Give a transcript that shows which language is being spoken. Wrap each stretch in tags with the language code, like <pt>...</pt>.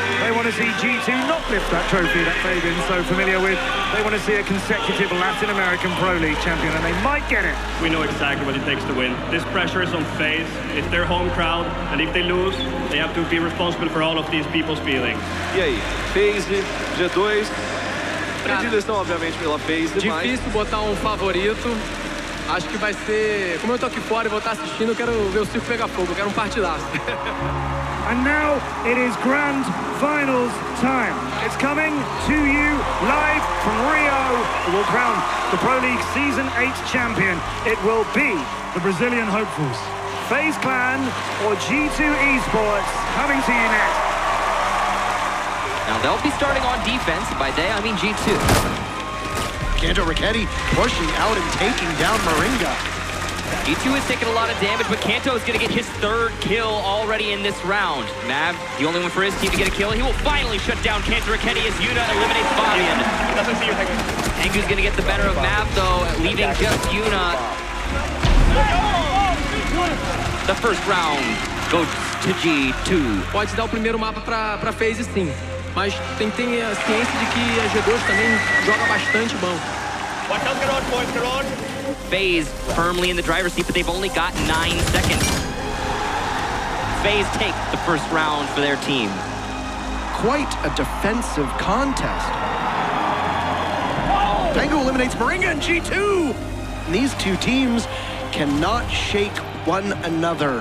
<en>They want to see G2 not lift that trophy that they've been so familiar with. They want to see a consecutive Latin American Pro League champion, and they might get it. We know exactly what it takes to win. This pressure is on FaZe. It's their home crowd, and if they lose, they have to be responsible for all of these people's feelings.</en> <pt>E aí, FaZe, G2, predileção obviamente pela FaZe, Difícil botar favorito. Acho que vai ser... Como eu tô aqui fora e vou estar assistindo, eu quero ver o circo pegar fogo, eu quero partidaço.</pt> <en>And now it is grand finals time. It's coming to you live from Rio. It will crown the Pro League Season 8 champion. It will be the Brazilian hopefuls. FaZe Clan or G2 Esports coming to you next. Now they'll be starting on defense. By they, I mean G2. Kanto Raketti pushing out and taking down Moringa. G2 is taking a lot of damage, but Kanto is going to get his third kill already in this round. Mav, the only one for his team to get a kill. He will finally shut down Kanto Raketti as Yuna eliminates Fabian. Pengu's going to get the better of Mav, though, leaving just Yuna. The first round goes to G2.</en> <pt>Pode dar o primeiro mapa pra FaZe, sim. Mas tem a ciência de que a G2 também joga bastante bom.</pt> <en>Watch out, get on, boys, get on. FaZe firmly in the driver's seat, but they've only got 9 seconds. FaZe take the first round for their team. Quite a defensive contest. Pengu eliminates Moringa and G2. And these two teams cannot shake one another.</en>